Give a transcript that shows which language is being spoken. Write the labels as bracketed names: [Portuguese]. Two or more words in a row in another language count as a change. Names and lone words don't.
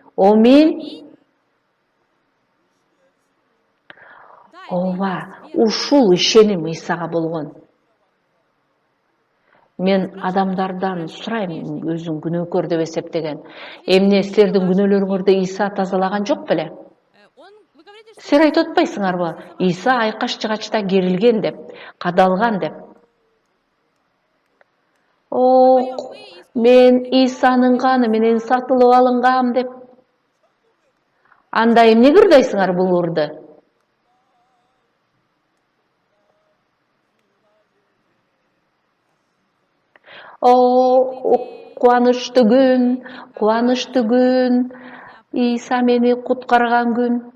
[Kyrgyz] Ооба, ушул ишеним Исага болгон. Мен адамдардан сурайм, өзүң күнөөкөр деп эсептеген. Эмне силердин күнөөлөрүңөрдү Иса тазалаган жок беле? [Russian] вы говорите, что [Kyrgyz] Силер айтып атпайсыңарбы? Иса айкаш жыгачта керилген деп, кадалган деп. Ок, мен Исанын каны менен сатылып алынгам деп. Анда эмнеге ырдайсыңар бул ырды? Кубанычтуу күн, Иса мени куткарган күн.